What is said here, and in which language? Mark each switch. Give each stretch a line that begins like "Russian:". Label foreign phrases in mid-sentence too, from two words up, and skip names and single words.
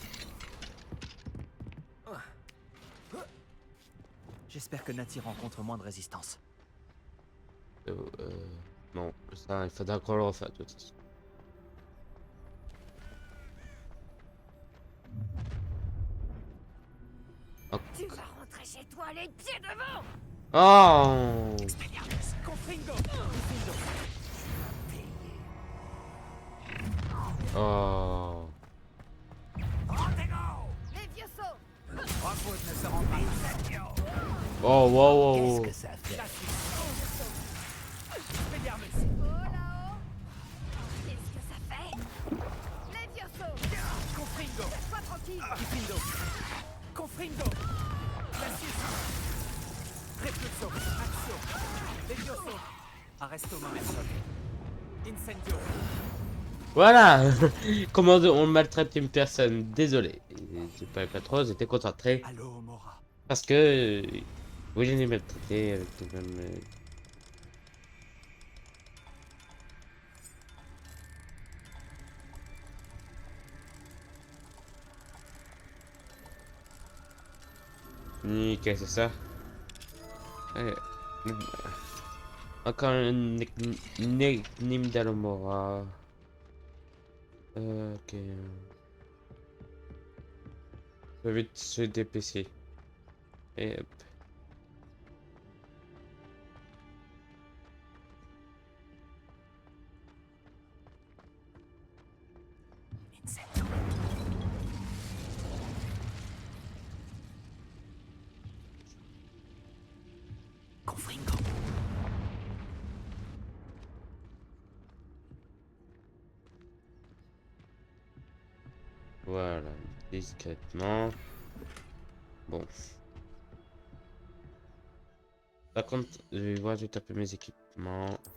French: J'espère que Nati rencontre moins de résistance. Euh, euh, non, ça, il faudra qu'on le refasse de toute façon. Tu vas rentrer chez toi les pieds devant. Oh! Confringo. Oh! Levioso. Rockwood ne se rend pas. Oh, wow, wow, wow. Ça fait... Expelliarmus. Oh là-haut. Qu'est-ce que ça fait? Levioso. Confringo. Sois tranquille. Diffindo. Confringo. Glacius. Refluxo. Axio. Levioso. Arresto momentum. Incendio. Voilà! Comment on maltraite une personne? Désolé. J'ai pas trop, j'étais concentré. Allô, Mora. Parce que. Oui, je l'ai maltraité avec le même. Nickel, c'est ça. Allez. Encore un Nym d'Alomora. Ok. Je vais vite se dépêcher. Et hop. Incendio. Confringo. Voilà. Discrètement. Bon. Par contre, je vais voir, je vais taper mes équipements.